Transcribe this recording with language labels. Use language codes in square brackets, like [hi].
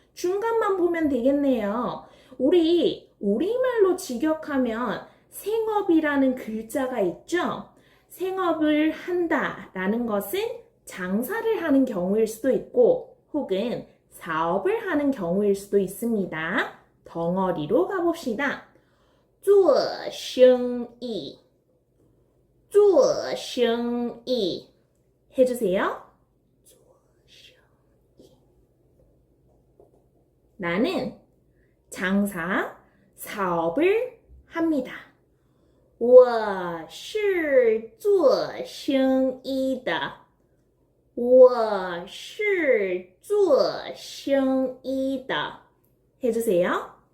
[ko] 중간만 보면 되겠네요. 우리 우리말로 직역하면 생업이라는 글자가 있죠. 생업을 한다라는 것은 장사를 하는 경우일 수도 있고 혹은 사업을 하는 경우일 수도 있습니다. 덩어리로 가봅시다. [zh] 做生意,做生意 [ko] 해주세요. 나는 장사, 사업을 합니다. [zh] 我是做生意的。我是做生意的. [ko] 해주세요.